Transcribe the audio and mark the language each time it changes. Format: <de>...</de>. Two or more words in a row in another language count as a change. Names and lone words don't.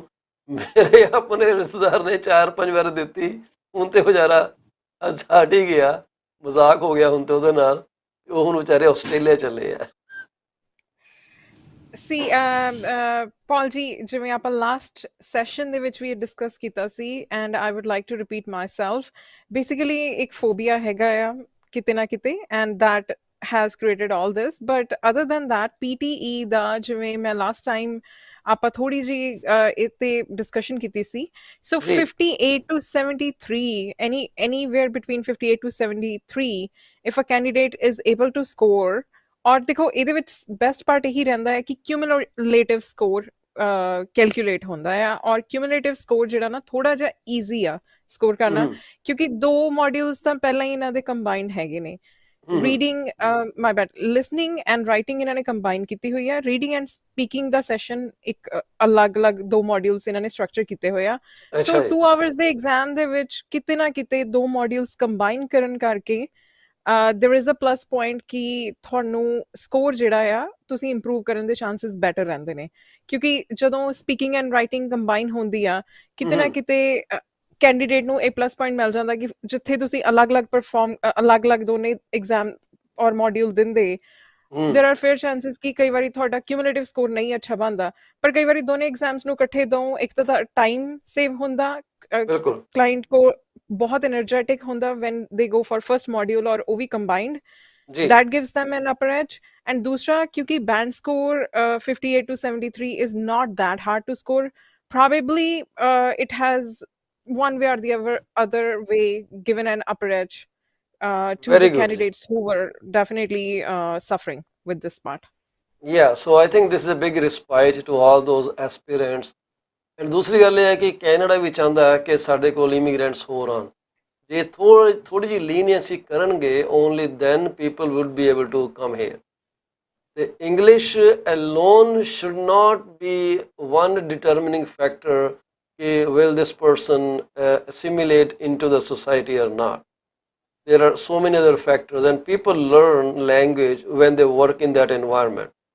<pa>ਮੇਰੇ ਆਪਣੇ ਰਿਸ਼ਤੇਦਾਰ ਨੇ 4-5 ਵਾਰ ਦਿੱਤੀ, ਹੁਣ ਤੇ ਵਿਚਾਰਾ ਛੱਡ ਹੀ ਗਿਆ, ਮਜ਼ਾਕ ਹੋ ਗਿਆ ਹੁਣ ਤੇ ਉਹਦੇ ਨਾਲ। ਉਹ ਹੁਣ ਵਿਚਾਰੇ ਆਸਟ੍ਰੇਲੀਆ ਚੱਲੇ ਆ। See, Paul ji, ਜਿਵੇਂ ਆਪਾਂ</pa> <en>last session</en> <pa>ਦੇ ਵਿੱਚ ਵੀ ਡਿਸਕਸ ਕੀਤਾ ਸੀ</pa> <en>and I would like to repeat myself. Basically,</en> <pa>ਇੱਕ ਫੋਬੀਆ ਹੈਗਾ ਆ ਕਿਤੇ ਨਾ ਕਿਤੇ</pa> <en>and that has created all this. But other than that,</en> <pa>PTE ਦਾ ਜਿਵੇਂ ਮੈਂ</pa> <en>last time</en> <pa>ਆਪਾਂ ਥੋੜੀ ਜੀ ਇੱਥੇ discussion ਕੀਤੀ ਸੀ. So ਜੀ</pa> <en>58 to 73, anywhere between 58 to 73, if a candidate is able to score,</en> <pa>ਔਰ ਦੇਖੋ ਇਹਦੇ ਵਿੱਚ</pa> <en>best part</en> <pa>ਇਹੀ ਰਹਿੰਦਾ ਹੈ ਕਿ</pa> <en>cumulative score</en> <pa>ਕੈਲਕੂਲੇਟ ਹੁੰਦਾ ਆ, ਔਰ</pa> <en>cumulative score</en> <pa>ਜਿਹੜਾ ਨਾ ਥੋੜਾ ਜਿਹਾ easy ਆ ਸਕੋਰ ਕਰਨਾ, ਕਿਉਂਕਿ 2 modules ਤਾਂ ਪਹਿਲਾਂ ਹੀ ਇਹਨਾਂ ਦੇ ਕੰਬਾਈਨਡ ਹੈਗੇ ਨੇ.</pa> <en>reading my bad listening and writing</en> <pa>ਇਹਨਾਂ ਨੇ ਕੰਬਾਈਨ ਕੀਤੀ ਹੋਈ ਆ.</pa> <en>reading and speaking</en> <pa>ਦਾ ਸੈਸ਼ਨ ਇੱਕ ਅਲੱਗ-ਅਲੱਗ 2 modules ਇਹਨਾਂ ਨੇ ਸਟਰਕਚਰ ਕੀਤੇ ਹੋਏ ਆ. ਸੋ 2 hours ਦੇ ਐਗਜ਼ਾਮ ਦੇ ਵਿੱਚ ਕਿਤੇ ਨਾ ਕਿਤੇ 2 modules ਕੰਬਾਈਨ ਕਰਨ ਕਰਕੇ</pa> <en>there is a plus point</en> <pa>ਕਿ ਤੁਹਾਨੂੰ ਸਕੋਰ ਜਿਹੜਾ ਆ ਤੁਸੀਂ ਇੰਪਰੂਵ ਕਰਨ ਦੇ ਚਾਂਸਸ ਬੈਟਰ ਰਹਿੰਦੇ ਨੇ, ਕਿਉਂਕਿ ਜਦੋਂ</pa> <en>speaking and writing</en> <pa>ਕੰਬਾਈਨ ਹੁੰਦੀ ਆ ਕਿਤੇ ਨਾ ਕਿਤੇ ਕੈਂਡੀਡੇਟ ਨੂੰ ਇਹ</pa> <en>plus point</en> <pa>ਮਿਲ ਜਾਂਦਾ ਕਿ ਜਿੱਥੇ ਤੁਸੀਂ ਅਲੱਗ-ਅਲੱਗ ਦੋਨੇ ਐਗਜ਼ਾਮ ਔਰ ਮੋਡਿਊਲ ਦਿੰਦੇ,</pa> <en>there are fair chances</en> <pa>ਕਿ ਕਈ ਵਾਰੀ ਤੁਹਾਡਾ</pa> <en>cumulative score</en> <pa>ਨਹੀਂ ਅੱਛਾ ਬਣਦਾ, ਪਰ ਕਈ ਵਾਰੀ ਦੋਨੇ ਐਗਜ਼ਾਮਸ ਨੂੰ ਇਕੱਠੇ ਦੋ, ਇੱਕ ਤਾਂ ਟਾਈਮ ਸੇਵ ਹੁੰਦਾ, ਕਲਾਇੰਟ ਕੋ ਬਹੁਤ energetic ਹੁੰਦਾ</pa> <en>when they go for first module,</en> <pa>ਔਰ ਉਹ ਵੀ</pa> <en>combined, that gives them an upper edge. And</en> <pa>ਦੂਸਰਾ ਕਿਉਂਕਿ</pa> <en>band score 58 to 73 is not that hard to score, probably it has one way or the other way given an upper edge to Very the good. candidates who were definitely suffering with this part. Yeah, so I think this is a big respite to all those aspirants.</en> <pa>And ਦੂਸਰੀ ਗੱਲ ਇਹ ਹੈ ਕਿ ਕੈਨੇਡਾ ਵੀ ਚਾਹੁੰਦਾ ਹੈ ਕਿ ਸਾਡੇ ਕੋਲ ਇਮੀਗ੍ਰੈਂਟਸ ਹੋਰ ਆਉਣ. ਜੇ ਥੋੜੀ ਜਿਹੀ ਲੀਨੀਅੰਸੀ ਕਰਨਗੇ,</pa> <en>only then people would be able to come here. The English alone should not be one determining factor will this person assimilate into the society or not. There are so many other factors, and people learn language when they work in that environment.</en>